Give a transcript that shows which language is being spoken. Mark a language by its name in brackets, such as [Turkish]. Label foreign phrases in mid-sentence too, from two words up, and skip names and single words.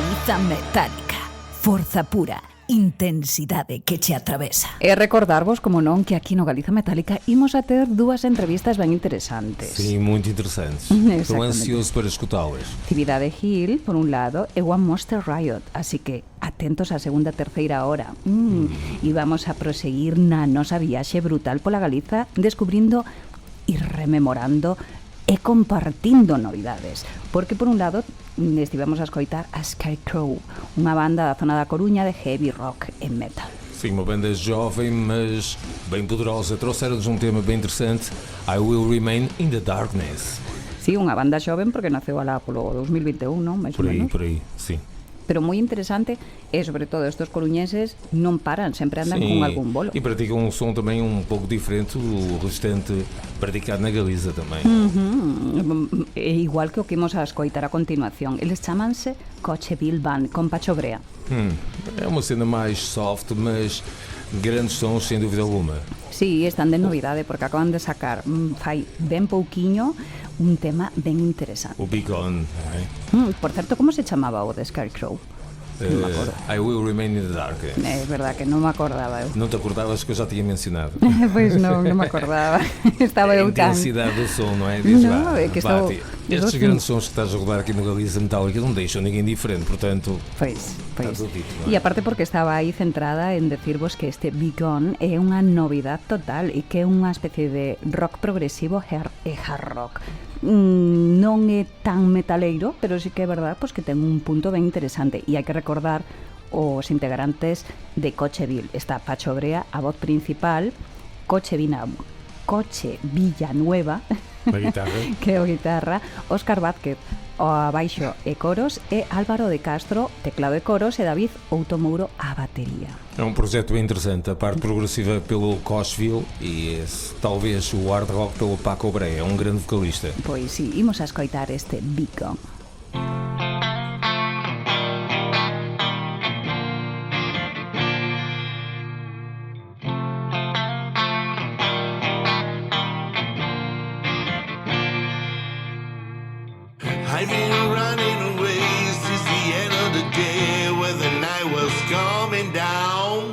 [Galician] Galiza Metálica. Forza pura, intensidade que che atravesa. E recordarvos, como non, que aquí no Galiza Metálica imos a ter dúas entrevistas ben interesantes. [Portuguese] Sim, muito interessantes. Estou ansioso para escutá-las. [Galician] Actividade Hill, por un lado, e One Monster Riot, así que atentos á segunda, terceira hora. E vamos a proseguir na nosa viaxe brutal pola Galiza, descubrindo e rememorando e compartindo novidades, porque por un lado estivemos a escoitar a Scarecrow, unha banda da zona da Coruña de [English] heavy rock [Galician] e metal. [Portuguese] Sim, uma banda jovem, mas bem poderosa. Trouxeram-nos um tema bem interessante, I Will Remain in the Darkness. [Galician] Sí, unha banda xoven porque naceu alá polo 2021, non? [Portuguese] Mais [Galician] Por [Portuguese] ou [Galician] aí, [Portuguese] menos. por aí, sim. [Galician] Pero moi interesante e, sobre todo, estes coruñeses non paran, sempre andan con algún bolo. [Portuguese] E praticam um som também um pouco diferente do restante praticado na Galiza também. [Galician] É igual que o que imos a escoitar a continuación. Eles chamanse Cocheville Band, con Pacho Brea. [Portuguese] É uma cena mais soft, mas grandes sons sem dúvida alguma. [Galician] Sí, están de novidade porque acaban de sacar fai ben pouquiño un tema ben interesante. O Be Gone, Por certo, como se chamaba o de Scarecrow? Non me acordo. [Portuguese] I Will Remain in the Darkness. [Galician] É verdad que non me acordaba eu. [Portuguese] Não te acordavas que eu já tinha mencionado? [Galician] Pois non me acordaba. Estaba eu [Portuguese] A [Galician] tan... [Portuguese] intensidade do som, não é? Diz, Não, é que estou... Estes grandes sons que estás a rodar aqui no Galiza Metálica não deixam ninguém diferente, portanto... [Galician] Pois. [Portuguese] Está tudo dito, [Galician] non é? E aparte porque estaba aí centrada en decirvos que este Be Gone é unha novidade total e que é unha especie de rock progresivo e [English] hard rock. [Galician] Non é tan metaleiro, pero sí que é verdad pois que ten un punto ben interesante e hai que recordar os integrantes de Cocheville. Está Pacho Brea, a voz principal, Coche Villanueva, A guitarra. que é o guitarra, Óscar Vázquez, o abaixo e coros, e Álvaro de Castro, teclado e coros, e David Outomouro, a batería. [Portuguese] É um projeto bem interessante, a parte progressiva pelo Cocheville e esse, talvez o [English] hard rock [Portuguese] pelo Paco Brea, é um grande vocalista. [Galician] Pois sí, imos a escoitar este Be Gone. [English] I've been running away since the end of the day when the night was coming down.